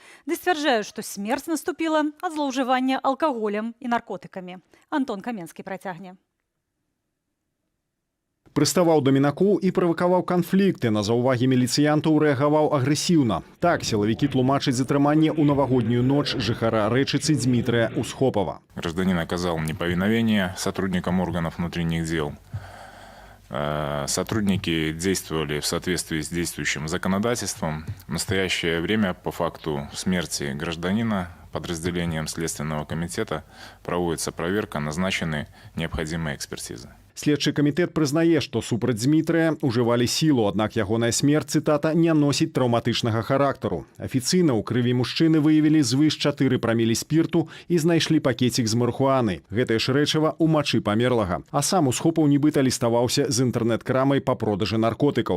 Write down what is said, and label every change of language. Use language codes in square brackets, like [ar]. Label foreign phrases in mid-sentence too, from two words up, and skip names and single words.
[be] Ды сцвярджаюць, што смерць наступіла ад злоўжывання алкаголем і наркотыкамі. Антон Каменскі працягне. Прыставаў да мінакоў і правакаваў канфлікты. На заўвагі міліцыянтаў рэагаваў агрэсіўна. Так сілавікі тлумачаць затрыманне ў навагоднюю ноч жыхара Рэчыцы Дзмітрия Усхопова. [ru] Гражданин оказал неповиновение сотрудникам органов внутренних дел. Сотрудники действовали в соответствии с действующим законодательством. В настоящее время по факту смерти гражданина подразделением Следственного комитета проводится проверка, назначены необходимые экспертизы. [be] Следчы камітэт прызнае, што супраць Дзмітрыя ўжывалі сілу, аднак ягоная смерць, цытата, не носіць траўматычнага характару. Афіцыйна ў крыві мужчыны выявілі звыш 4 прамілі спірту і знайшлі пакецік з марыхуанай. Гэтае ж рэчыва ў мачы памерлага. А сам Усхопаў нібыта ліставаўся з інтэрнэт-крамай па продажы наркотыкаў.